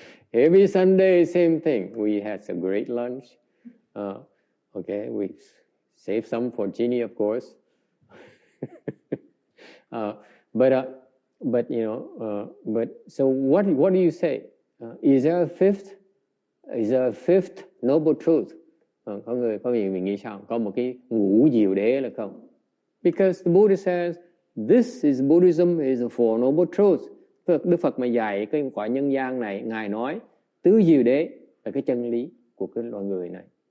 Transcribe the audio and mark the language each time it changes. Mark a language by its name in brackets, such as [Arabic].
[English] Every Sunday, same thing. We had a great lunch. Okay, we saved some for Ginny, of course. But you know, but so what do you say? Is there a fifth noble truth? [Vietnamese] Có người mình nghĩ sao? Có một cái ngũ diệu đế là không? [English] Because the Buddha says, this is Buddhism, is the Four Noble Truths. [Vietnamese] Đức Phật mà dạy cái quả nhân gian này, Ngài nói tứ diệu đế là cái chân lý của cái loài người này.